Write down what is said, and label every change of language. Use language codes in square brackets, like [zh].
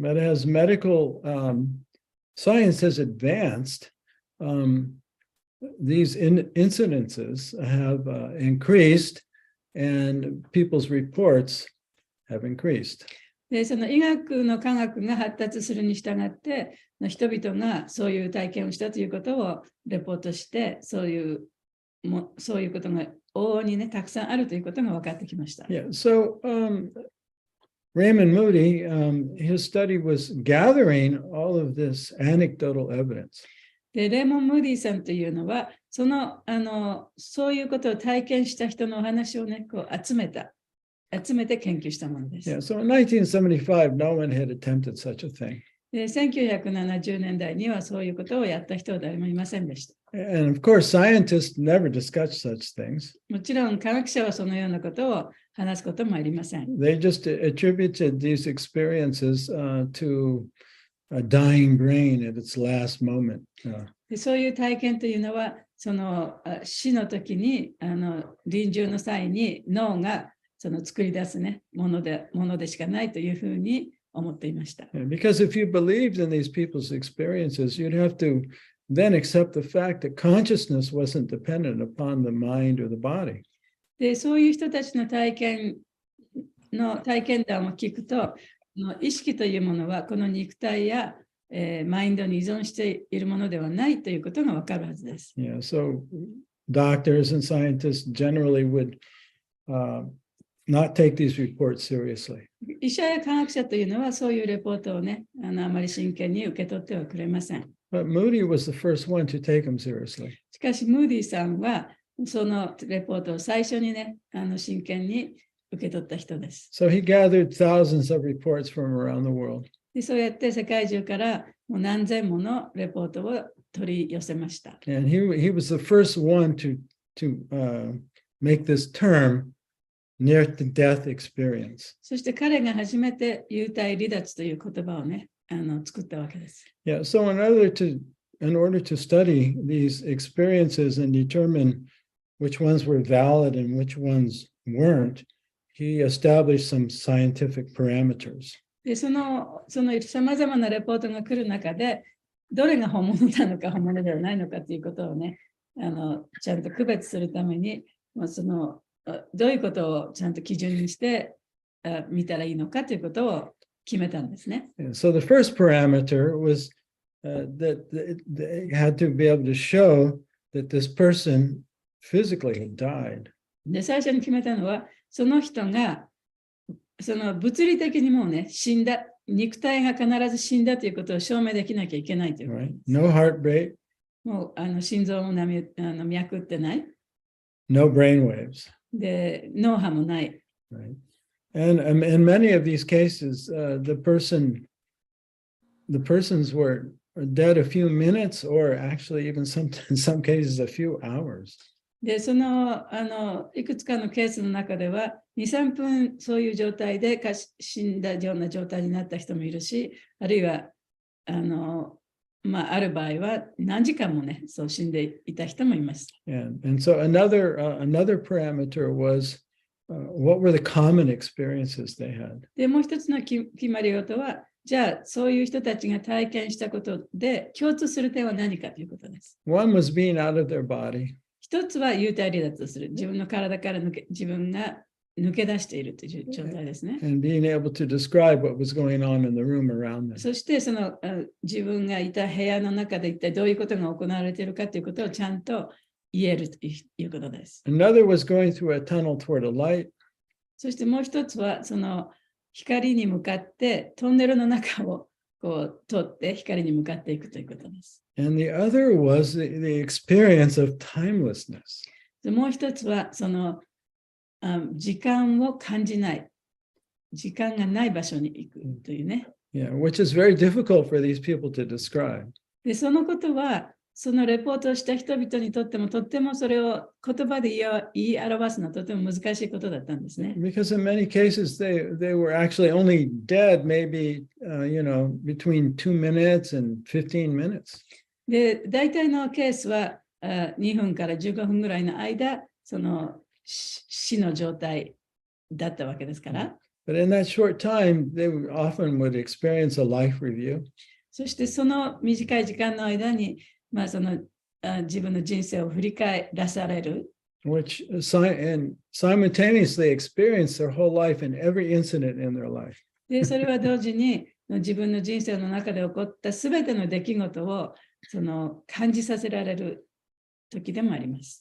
[en] But as medical science has advanced, these incidences have increased and people's reports have increased. [ja] で、その医学の科学が発達するに従って、人々がそういう体験をしたということをレポートして、そういうことが往々にね、たくさんあるということが分かってきました。 [en] Yeah, so Raymond Moody, his study was gathering all of this anecdotal evidence. [ja] で、レーモン・ムーディさんというのは、そういうことを体験した人のお話をね、こう集めて研究したものです。 [en] Yeah, so in 1975, no one had attempted such a thing. [ja] で、1970年代にはそういうことをやった人は誰もいませんでした。 [en] And of course, scientists never discuss such things. [ja] もちろん科学者はそのようなことを話すこともありません。 [en] They just attributed these experiences to a dying brain at its last moment. [ja] で、そういう体験というのは、その死の時に臨終の際に脳がその作り出すね、ものでしかないというふうに思っていました。 [en] Because if you believed in these people's experiences, you'd have to then accept the fact that consciousness wasn't dependent upon the mind or the body. [ja] で、そういう人たちの体験談を聞くと、意識というものはこの肉体や、マインドに依存しているものではないということがわかるはずです。 [en] Yeah, so doctors and scientists generally would not take these reports seriously. [ja] 医者や科学者というのはそういうレポートをね、あまり真剣に受け取ってはくれません。 [en] But Moody was the first one to take them seriously. [ja] しかし、ムーディさんはそのレポートを最初にね、真剣に受け取った人です。 [en] So he gathered thousands of reports from around the world. [ja] で、そうやって世界中からもう何千ものレポートを取り寄せました。 [en] And he was the first one to make this term near to death experience. [ja] そして彼が初めて幽体離脱という言葉をね、作ったわけです。 [en] Yeah, so in order to study these experiences and determine which ones were valid and which ones weren't, he established some scientific parameters. [ja] で、そのさまざまなレポートが来る中で、どれが本物なのか本物ではないのかということをね、ちゃんと区別するために、どういうことをちゃんと基準にして見たらいいのかということを決めたんですね。 [en] So the first parameter was that they had to be able to show that this person physically had died. [ja] で、最初に決めたのは、その人がその物理的にもうね、死んだ、肉体が必ず死んだということを証明できなきゃいけないということです。 [en] No heart rate. [ja] もう心臓も脈ってない。 [en] No brain waves. [ja] で、脳波もない。 [en] Right. And in many of these cases, the persons were dead a few minutes, or actually even in some cases a few hours. [ja] で、いくつかのケースの中では、2、3分そういう状態で死んだような状態になった人もいるし、あるいは、ある場合は何時間もね、そう死んでいた人もいます。 [en] And so another parameter was what were the common experiences they had. [ja] で、もう一つの決まり事は、じゃあ、そういう人たちが体験したことで共通する点は何かということです。 [en] One was being out of their body. [ja] 一つは幽体離脱をする。自分の体から自分が抜け出しているという状態ですね。 [en] And being able to describe what was going on in the room around them. [ja] そして、自分がいた部屋の中で一体どういうことが行われているかということをちゃんと言えるということです。 [en] Another was going through a tunnel toward a light. [ja] そしてもう一つは、光に向かってトンネルの中を通って光に向かっていくということです。 [en] And the other was the experience of timelessness. [ja] もう一つは、時間を感じない。時間がない場所に行くというね。 [en] Yeah, which is very difficult for these people to describe. [ja] で、そのことは、そのレポートをした人々にとっても、とってもそれを言葉で言い表すのはとても難しいことだったんですね。 [en] Because in many cases, they were actually only dead maybe, between 2 minutes and 15 minutes. [ja] で、大体のケースは2分から15分ぐらいの間、死の状態だったわけですから。 [en] But in that short time, they often would experience a life review. [ja] そしてその短い時間の間に、自分の人生を振り返らされる。 [en] Which and simultaneously experience their whole life and every incident in their life. [ja] で、それは同時に自分の人生の中で起こったすべての出来事を感じさせられる時でもあります。